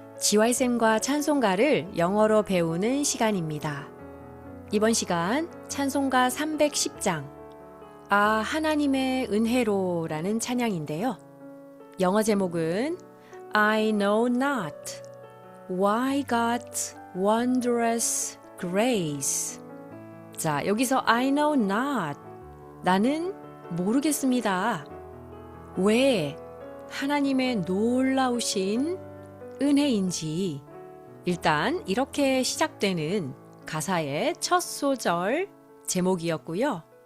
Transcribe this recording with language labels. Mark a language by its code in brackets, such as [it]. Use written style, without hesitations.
[ko] 지와이쌤과 찬송가를 영어로 배우는 시간입니다. 이번 시간 찬송가 310장 하나님의 은혜로 라는 찬양인데요. 영어 제목은 [en] I know not why God's wondrous grace. [ko] 자, 여기서 [en] I know not [ko] 나는 모르겠습니다. 왜 하나님의 놀라우신 은혜인지 일단 이렇게 시작되는 가사의 첫 소절 제목이었고요.